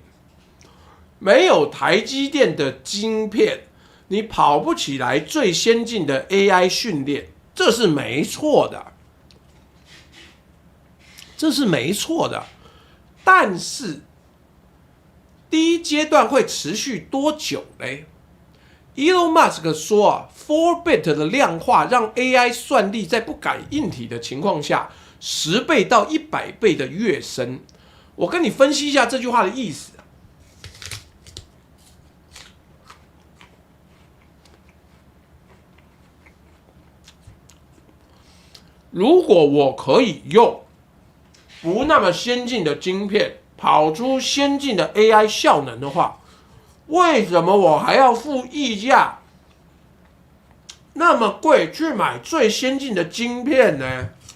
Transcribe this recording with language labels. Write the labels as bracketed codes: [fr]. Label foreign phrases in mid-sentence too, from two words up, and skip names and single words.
[zh] 沒有台積電的晶片，你跑不起來最先進的 AI 訓練，這是沒錯的，這是沒錯的。但是第一階段會持續多久嘞？Elon Musk 說啊 ，4-bit 的量化讓 AI 算力在不改硬體的情況下，10倍到100倍的躍升。我跟你分析一下這句話的意思。如果我可以用不那麼先進的晶片跑出先進的 AI 效能的話，為什麼我還要付溢價那麼貴去買最先進的晶片呢？